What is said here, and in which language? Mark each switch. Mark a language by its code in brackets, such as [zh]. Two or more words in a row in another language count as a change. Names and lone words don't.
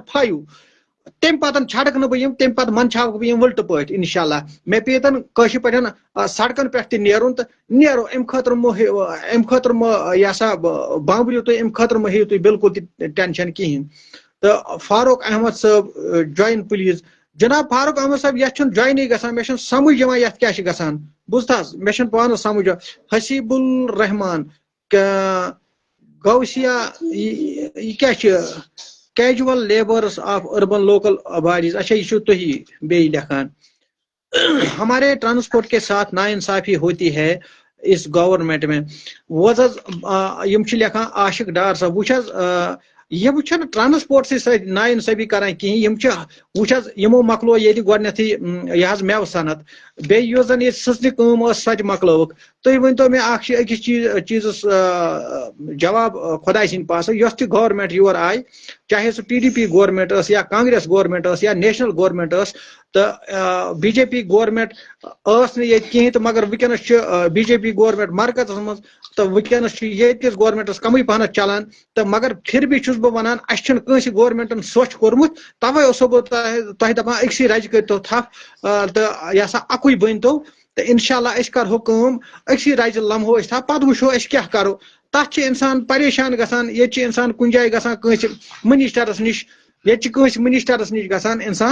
[ks] 5 تم پتن چھڑک نہ بہ تم پتہ منچھاوک بہ ولٹہ پٲٹھۍ انشاءاللہ مے پیتن کٲشر پٲٹھۍ سڑکن پٮ۪ٹھ تہِ نیرُن تہٕ نیرو امہِ خٲطرٕ مہ یہ سا بامبریو تُہۍ امہِ خٲطرٕ مہ ہیٚیِو تُہۍ بالکل تہِ ٹینشن کِہیٖنۍ تہٕ فاروق احمد صٲب [en] join please [ks] جناب فاروق احمد صٲب یتھ چھُنہٕ جوینٕے گژھان مےٚ چھُنہٕ سمجھ یِوان یتھ کیٛاہ چھُ گژھان بوٗزتھا حظ مےٚ چھُنہٕ پانس سمجھ حسیب الرحمان [ur] گوسیا یہ کیا [en] casual labours of urban local bodies [ur] اچھا یہ [ks] چھو تہی بی لکھان [ur] ہمارے ٹرانسپورٹ کے ساتھ ناانصافی ہوتی ہے اس گورنمنٹ میں [ks] وز یم لکھان عاشق ڈار صاحب وچ یم چھن ٹرانسپورٹ سی نا انصافی کران کہین یم وچ حظ یمو مکلو یہ گۄڈنیتھٕے یہ حظ میوٕ صنعت بیٚیہِ یۄس زن یہ سٕژنہِ کٲم ٲس سۄ تہِ مکلٲوٕکھ تُہۍ ؤنتو مےٚ اکھ أکِس چیٖزس جواب خۄداے سٕنٛدۍ پاسہٕ یۄس تہِ گورمنٹ یور آیہِ چاہے سُہ PDP گورمنٹ ٲس یا کانگریس گورمنٹ ٲس یا نیشنل گورمنٹ ٲس تہٕ BJP گورمنٹ ٲس نہٕ ییٚتہِ کِہیٖنۍ تہٕ مگر وٕنکیٚنس چھِ BJP گورمنٹ مرکزس منٛز تہٕ وٕنکیٚنس چھِ ییٚتہِ کِس گورمنٹس کمٕے پہنتھ چلان تہٕ [ur] مگر پھر بھی [ks] چھُس بہٕ ونان اَسہِ چھُنہٕ کٲنٛسہِ گورمنٹن سۄچھ کوٚرمُت تَوے اوسو بہٕ تۄہہِ دپان أکسٕے رجہِ کٔرۍتو تھپھ تہٕ یہِ ہسا اکُے بٔنۍتو تہٕ اِنشاءاللہ أسۍ کرہو کٲم أکسٕے رجہِ لمہو أسۍ تھپھ پتہٕ وٕچھو أسۍ کیاہ کرو تتھ چھِ انسان پریشان گژھان ییٚتہِ چھِ انسان کُنہِ جایہِ گژھان کٲنٛسہِ منسٹرس نِش ییٚتہِ چھِ کٲنٛسہِ منسٹرس نِش گژھان انسان